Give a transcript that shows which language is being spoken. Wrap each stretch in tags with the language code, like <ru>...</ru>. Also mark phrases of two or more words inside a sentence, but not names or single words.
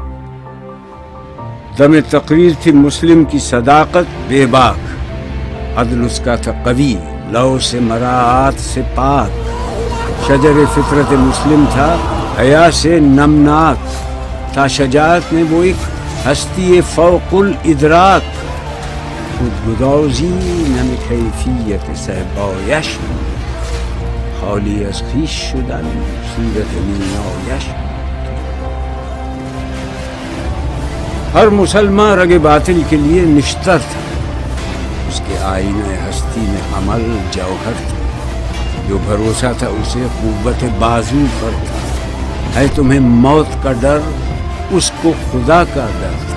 <ur>دم تقریر تھی مسلم کی صداقت بے باک. عدل اس کا تھا قوی، لو سے مراعات سے پاک. شجر فطرت مسلم تھا حیا سے نمناک. تھا شجاعت میں وہ ایک ہستی فوق الادراک.</ur> <fa>خود گدازی نم کیفیت صحبایش خالی از خویش شدن صورت نیایش.</fa> <ur>ہر مسلمان رگ باطل کے لیے نشتر تھا. اس کے آئینہ ہستی میں عمل جوہر تھا. جو بھروسہ تھا اسے قوت بازو پر تھا. ہے تمہیں موت کا ڈر، اس کو خدا کا ڈر تھا.</ur>